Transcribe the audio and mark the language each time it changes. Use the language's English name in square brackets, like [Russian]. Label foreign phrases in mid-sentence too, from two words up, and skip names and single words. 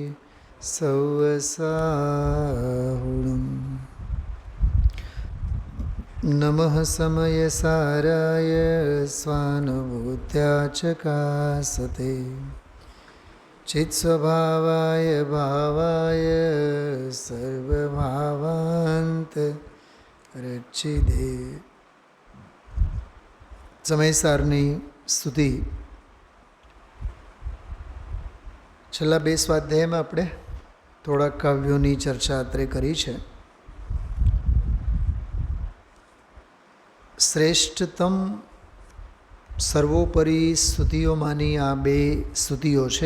[Sanskrit] सवसाहुणम् नमः समयसाराय स्वानुभूत्या चकासते चित्स्वभावाय भावाय सर्वभावान्त रचिदे। [Gujarati] સમયસારની સ્તુતિ છેલ્લા 2 સ્વાધ્યાયમાં આપણે થોડા કાવ્યોની ચર્ચા અત્રે કરી છે. શ્રેષ્ઠતમ સર્વોપરી સ્તુતિઓમાંની આ 2 સ્તુતિઓ છે.